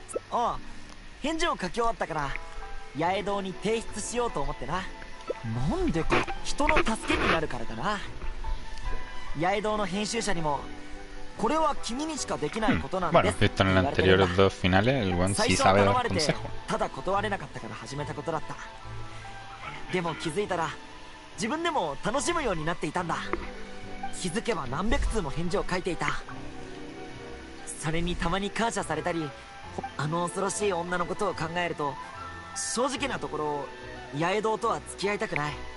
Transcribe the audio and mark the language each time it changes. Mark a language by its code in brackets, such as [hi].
[ja] ああ、返事を書き終わったから八重堂に提出しようと思ってな。なんでか人の助けになるからだな。八重堂の編集者にもこれは君にしかできないことなんです。 [es] Bueno, visto en los anteriores dos finales, el buen sí sabe dar consejo. [ja] ただ断れなかったから始めたことだった。でも気づいたら自分でも楽しむようになっていたんだ。気づけば何百通も返事を書いていた。それにたまに感謝されたり、あの恐ろしい女のことを考えると正直なところ八重堂とは付き合いたくない。